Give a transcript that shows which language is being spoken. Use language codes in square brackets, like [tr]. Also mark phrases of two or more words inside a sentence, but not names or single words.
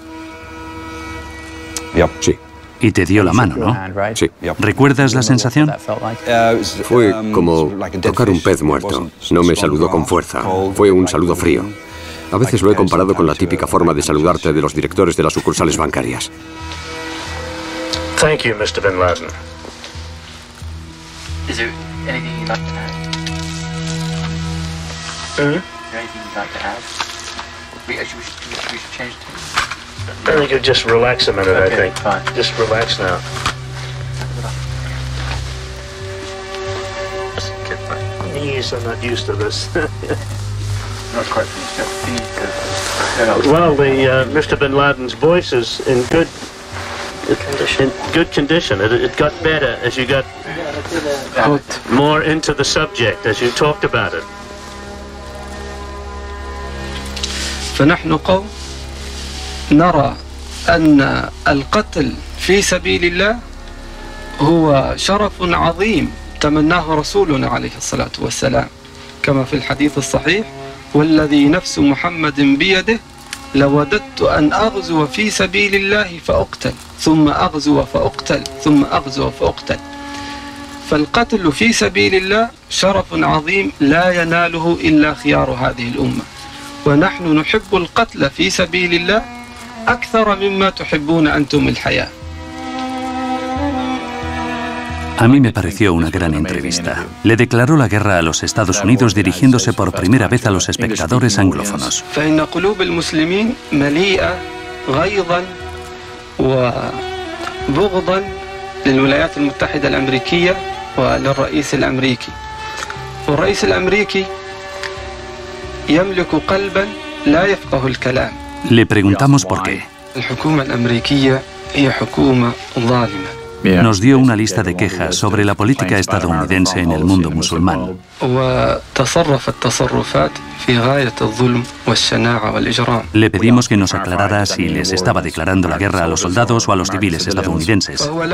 [es] Sí. Y te dio la mano, ¿no? Sí. ¿Recuerdas la sensación? Fue como tocar un pez muerto. No me saludó con fuerza. Fue un saludo frío. A veces lo he comparado con la típica forma de saludarte de los directores de las sucursales bancarias. [en] Thank you, Mr. Bin Laden. Is there anything you'd like to add? Is there anything you'd like to add? We should change the I think you just relax a minute, okay, I think. Fine. Just relax now. Knees, I'm not used to this. Well, Mr. Bin Laden's voice is in good condition. It got better as you got more into the subject, as you talked about it. [ar] فنحن قوم نرى أن القتل في سبيل الله هو شرف عظيم تمناه رسولنا عليه الصلاة والسلام كما في الحديث الصحيح والذي نفس محمد بيده لوددت أن أغزو في سبيل الله فأقتل ثم أغزو فأقتل ثم أغزو فأقتل. فالقتل في سبيل الله شرف عظيم لا يناله إلا خيار هذه الأمة، ونحن نحب القتل في سبيل الله أكثر مما تحبون أنتم الحياة. [es] A mí me pareció una gran entrevista. Le declaró la guerra a los Estados Unidos dirigiéndose por primera vez a los espectadores anglófonos. [ar] فإن قلوب المسلمين مليئة غيظا وبغضا للولايات المتحدة الأمريكية وللرئيس الأمريكي. والرئيس الأمريكي يملك قلبا لا يفقه الكلام. [es] Le preguntamos por qué. [ar] الحكومة الأمريكية هي حكومة ظالمة. [es] Nos dio una lista de quejas sobre la política estadounidense en el mundo musulmán. Le pedimos que nos aclarara si les estaba declarando la guerra a los soldados o a los civiles estadounidenses.